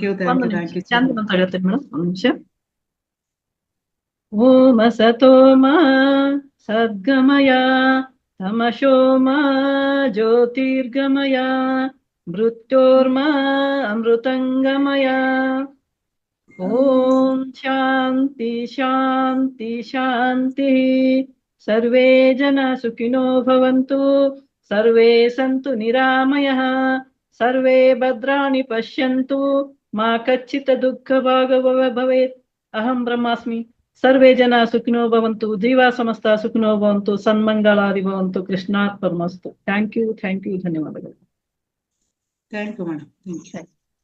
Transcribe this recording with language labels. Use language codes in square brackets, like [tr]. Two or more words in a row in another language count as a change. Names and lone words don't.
[sa] ಓಂ ಸತೋಮ ಸದ್ಗಮಯ ತಮಶೋಮ ಜ್ಯೋತಿರ್ಗಮಯ ಮೃತ್ಯೋರ್ಮ ಅಮೃತಂಗಮಯ. ಓಂ ಶಾಂತಿ ಶಾಂತಿ ಶಾಂತಿ. ಸರ್ವೇ ಜನ ಸುಖಿನೋ ಭವಂತು, ಸರ್ವೇ ಸಂತು ನಿರಾಮಯಃ, ಸರ್ವೇ ಭದ್ರಾಣಿ ಪಶ್ಯಂತು, ಮಾ ಕಚ್ಚಿತ್ ದುಃಖ ಭಾಗವ ಭವೇತ್. ಅಹಂ ಬ್ರಹ್ಮಾಸ್ಮಿ. ಸರ್ವೇ ಜನ ಸುಖಿನೋ ಭವಂತು, ಜೀವ ಸಮಸ್ತ ಸುಖಿನೋ ಭವಂತು, ಸನ್ಮಂಗಳಾದಿ ಭವಂತು. ಕೃಷ್ಣಾರ್ಪಣಮಸ್ತು. [en] thank you ಧನ್ಯವಾದಗಳು. thank you madam.